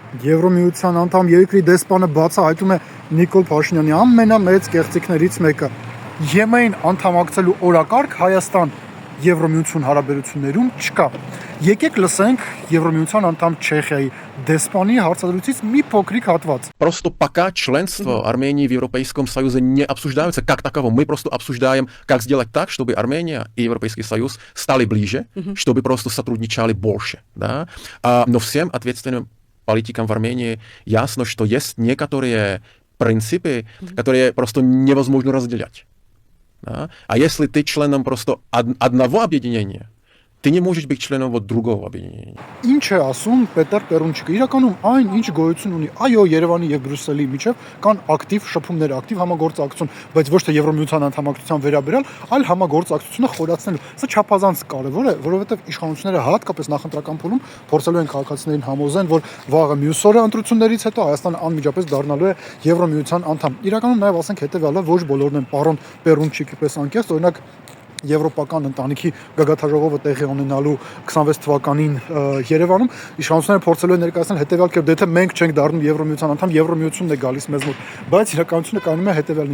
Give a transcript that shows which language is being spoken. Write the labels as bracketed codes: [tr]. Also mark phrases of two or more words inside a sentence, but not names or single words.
[hy] Եվրոմիության անդամ երկրի դեսպանը բացահայտում է Նիկոլ Փաշինյանի ամենամեծ կեղծիքներից մեկը։ ԵՄ-ին անդամակցելու օրակարգ Հայաստան Եվրոմիություն հարաբերություններում չկա։ Եկեք лысենք Եվրոմիության անդամ Չեխիայի դեսպանի հարցադրույցից մի փոքրիկ հատված։ [ru] Просто пока членство Армении в Европейском Союзе не обсуждаются как таково. Мы просто обсуждаем, как сделать так, чтобы Армения и Европейский Союз стали ближе, чтобы просто сотрудничали больше. Да? Но всем ответственным политикам в Армении ясно, что есть некоторые принципы, которые просто невозможно разделять. Да? А если ты членом просто одного объединения, ты не можешь быть членом вот другого объединения. [hy] Ինչ է ասում Պետր Պերունչիկը։ Իրականում այն ինչ գոյություն ունի, այո, Երևանի եւ Բրյուսելի միջև կան ակտիվ շփումներ, ակտիվ համագործակցություն, բայց ոչ թե Եվրոմիության անդամակցության վերաբերյալ, այլ համագործակցությունը խորացնելու։ Սա չափազանց կարևոր է, որովհետեւ իշխանությունները հատկապես նախընտրական փուլում փորձելու են քաղաքացիներին համոզեն, որ վաղը մյուս օրը ընտրություններից հետո Հայաստանը անմիջապես դառնալու է Եվրոմիության անդամ։ Իրականում նաեւ ասենք հետեւյալը, ոչ բոլորն են պարոն Պերունչիկի պես անկեղծ, օրինակ Եվրոպական ընտանիքի գագաթաժողովը տեղի ունենալու 26 թվականին Երևանում իշխանությունները փորձելու են ներկայացնել հետևյալ կերպ, դե թե մենք չենք դառնում Եվրոմիության անդամ, Եվրոմիությունն է գալիս մեզ մոտ, բայց իրականությունը կայանում է հետևյալին.